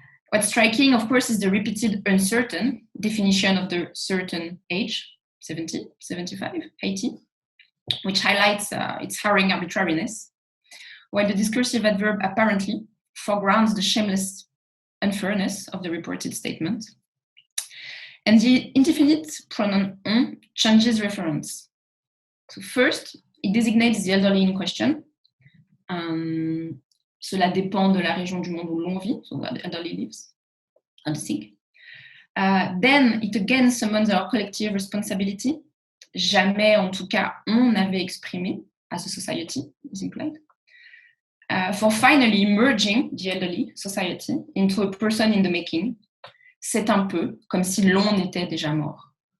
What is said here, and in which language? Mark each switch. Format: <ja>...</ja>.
<en>What's striking, of course, is the repeated uncertain definition of the certain age, 70, 75, 80, which highlights its harrowing arbitrariness, while the discursive adverb apparently foregrounds the shameless unfairness of the reported statement. And the indefinite pronoun on changes reference. So first, it designates the elderly in question.</en> <fr>Cela dépend de la région du monde où l'on vit,</fr> <en>so where the elderly lives, and the sick. Then it again summons our collective responsibility.</en> <fr>Jamais, en tout cas, on n'avait exprimé</fr> <en>as a society, is implied. For finally merging the elderly society into a person in the making.</en> <fr>C'est un peu comme si l'on était déjà mort.</fr>